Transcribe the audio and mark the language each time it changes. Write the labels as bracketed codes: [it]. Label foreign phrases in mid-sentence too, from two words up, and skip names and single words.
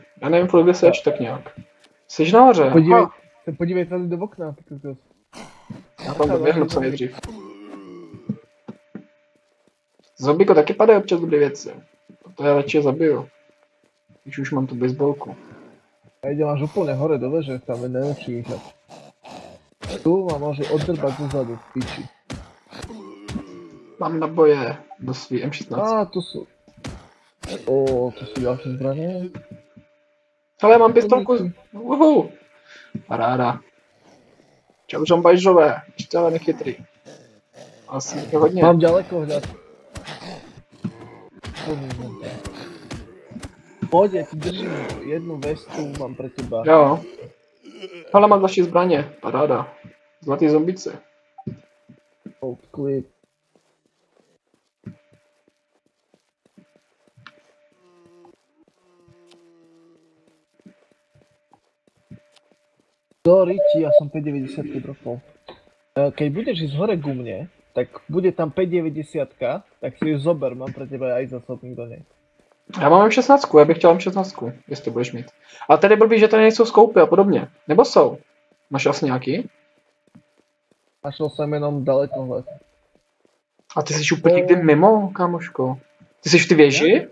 [cs] Já nevím, kde seš tak nějak. Jsi nahoře? Podívej tady do okna. Já tam doběhnu co nejdřív. Zombíko taky padají občas dobré věci. To já radši zabiju. Když už mám tu baseballku. [sk] A ide máš úplne hore do veže, tam je najlepší výhľad. Tu ma môže oddrbať zozadu, v piči. [cs] Mám naboje do svý M16. [sk] Á, tu sú. to sú ďalšie zbranie. [cs] Ale mám pistolku. Uhu. Paráda. Čau, žombajžové. Ještě ale nechytrý. Asi je hodně. [sk] Mám ďalekohľad. Poď, ja ti držím jednu vestu, mám pre teba. [cs] Jo. Ale mám další zbraně. Paráda. Zlatý zombice. [en] Old clip. Sorry, [sk] ja som 5,90 dropol. Keď budeš ísť hore ku mne, tak bude tam 5,90, tak si ju zober, mám pre teba aj zásobník do nej. [cs] Já mám M16, já bych chtěl M16, jestli budeš mít. A tady blbý, že tady nejsou skoupy a podobně. Nebo jsou? Máš asi nějaký? Našel jsem jenom dalekohled. A ty jsi úplně někdy mimo, kámoško. Ty jsi v ty věži?